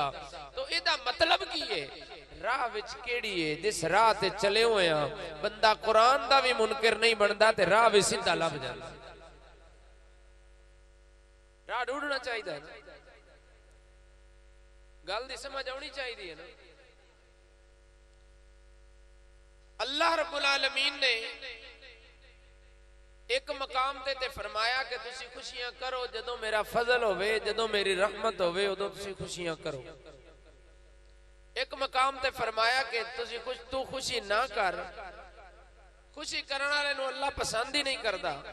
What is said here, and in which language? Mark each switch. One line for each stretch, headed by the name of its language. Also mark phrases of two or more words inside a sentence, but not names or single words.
Punjabi: تو ایہدا مطلب کی ہے؟ راہ وچ کیڑی ہے? جس راہ تے چلے ہوئے ہیں بندہ قرآن دا بھی منکر نہیں بنتا تے راہ بھی سیدھا لبھ جاتا. راہ ڈھونڈنا چاہیے نا، گل دی سمجھ آنی چاہیے نا. اللہ رب العالمین نے ایک مقام تے فرمایا کہ تسی خوشیاں کرو، جدوں میرا فضل ہووے، جدوں میری رحمت ہووے، اودوں تسی خوشیاں کرو. ایک مقام تے فرمایا کہ تو خوشی نہ کر، خوشی کرنے والے نوں اللہ پسند ہی نہیں کرتا.